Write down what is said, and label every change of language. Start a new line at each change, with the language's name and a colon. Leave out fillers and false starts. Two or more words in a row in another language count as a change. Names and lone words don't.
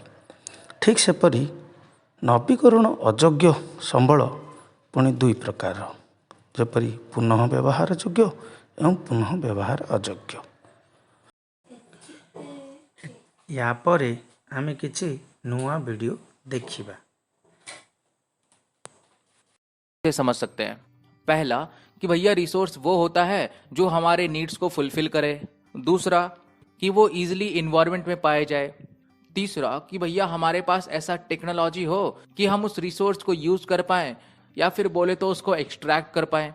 Odia: ଠିକ୍ ସେପରି ନବୀକରଣ ଅଯୋଗ୍ୟ ସମ୍ବଳ ପୁଣି ଦୁଇ ପ୍ରକାର, ଯେପରି ପୁନଃ ବ୍ୟବହାର ଯୋଗ୍ୟ ଏବଂ ପୁନଃ ବ୍ୟବହାର ଅଯୋଗ୍ୟ। ୟା ପରେ ଆମେ କିଛି ନୂଆ ଭିଡ଼ିଓ ଦେଖିବା।
Hindi: समझ सकते हैं। पहला कि भैया रिसोर्स वो होता है जो हमारे नीड्स को फुलफिल करे। दूसरा कि वो
English: easily environment
Hindi: में पाए जाए। तीसरा कि भैया हमारे पास ऐसा टेक्नोलॉजी हो कि हम उस रिसोर्स को यूज कर पाएं या फिर बोले तो उसको एक्सट्रैक्ट कर पाएं।